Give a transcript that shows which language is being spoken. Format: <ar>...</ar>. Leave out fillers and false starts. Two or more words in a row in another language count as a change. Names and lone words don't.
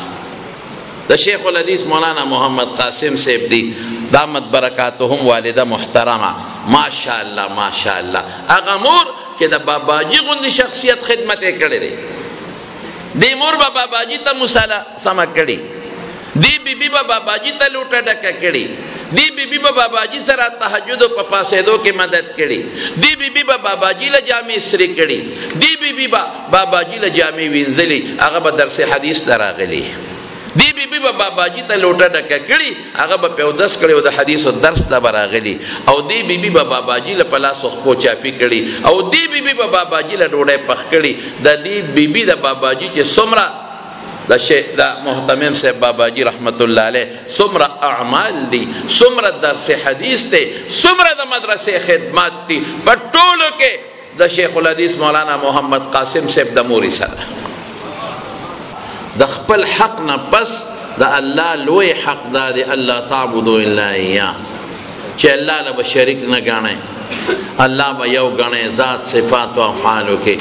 <ps>د شیخ الحدیث مولانا محمد قاسم صاحب دی</ps> <ar>دامت برکاتهم</ar> <ps>والده محترمه.</ps> <ar>ماشاءالله ماشاءالله</ar> <ps>هغه مور چې د باباجي غوندې شخصیت خدمت یې کړی دی. دی مور با باباجی تا مساله سمه کړي، دی بی بی با باباجی تا لوټه ډکه کړي، دی بی بی با باباجی سره تهجد په پاسېدو کې مدد کړي، دی بی بی با باباجی له جامې سری کړي، دی بی بی با باباجی له جامې وینځلي، هغه به درس حدیث ته راغلی. دی بی بی با باباجی ته لوټه ډکه کړي، هغه به په اودس کړي او د حدیثو درس ته به راغلی. او دی بی بی با باباجی له په لاس خپو چاپي کړي، او دی بی بی با باباجی له ډوډۍ پخ کړي. د دی بی بی د باباجی چې څومره د محتمم صاحب باباجی</ps> <ar>رحمت الله علیه</ar> <ps>څومره اعمال دي، څومره درس حدیث دی، څومره د مدرسې خدمات دي، په ټولو کې د شیخ الحدیث مولانا محمد قاسم صاحب د مورې سره د خپل حق نه پس د الله لوی حق دا دی</ps> <ar>الله تعبدو الا ایاه،</ar> <ps>چې الله له به شریک نه ګڼئ، الله به یو ګڼئ ذات صفات او افعالو کې.</ps>